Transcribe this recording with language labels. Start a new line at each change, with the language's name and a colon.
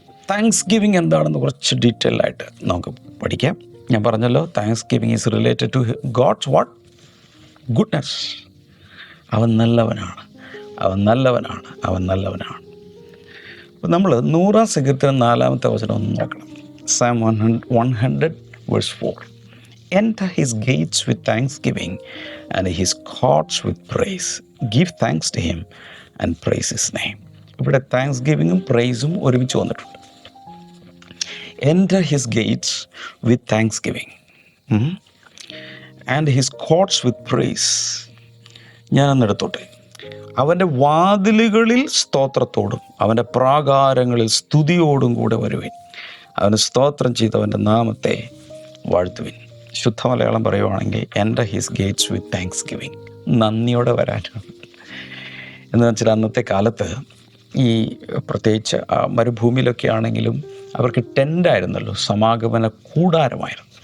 Malayalam: Thanks giving എന്താണെന്ന് കുറച്ച് detail ആയിട്ട് നമുക്ക് പഠിക്കാം. ഞാൻ പറഞ്ഞല്ലോ,
English: Thanksgiving is related to God's what? Goodness.
Malayalam: അവൻ നല്ലവനാണ്, അവൻ നല്ലവനാണ്, അവൻ നല്ലവനാണ്. അപ്പോൾ നമ്മൾ 100-ാം സങ്കീർത്തനം 4-ാമത്തെ വചനം ഒന്ന് നോക്കണം.
English: Psalm 100:4. Enter his gates with thanksgiving and his courts with praise. Give thanks to him and praise his name.
Malayalam: ഇവിടെ താങ്ക്സ് ഗിവിങ്ങും പ്രൈസും ഒരുമിച്ച് വന്നിട്ടുണ്ട്.
English: Enter his gates with thanksgiving and his courts with praise.
Malayalam: ഞാനൊന്നെടുത്തോട്ടെ. അവൻ്റെ വാതിലുകളിൽ സ്തോത്രത്തോടും അവൻ്റെ പ്രാകാരങ്ങളിൽ സ്തുതിയോടും കൂടെ വരുവിൻ. അവന് സ്തോത്രം ചെയ്ത് അവൻ്റെ നാമത്തെ വാഴ്ത്തുവിൻ. ശുദ്ധ മലയാളം പറയുവാണെങ്കിൽ
English: Enter his gates with Thanksgiving.
Malayalam: നന്ദിയോടെ വരാനാണ്. എന്ന് വെച്ചാൽ അന്നത്തെ കാലത്ത് ഈ പ്രത്യേകിച്ച് മരുഭൂമിയിലൊക്കെ ആണെങ്കിലും അവർക്ക് ടെൻ്റായിരുന്നല്ലോ, സമാഗമന കൂടാരമായിരുന്നു.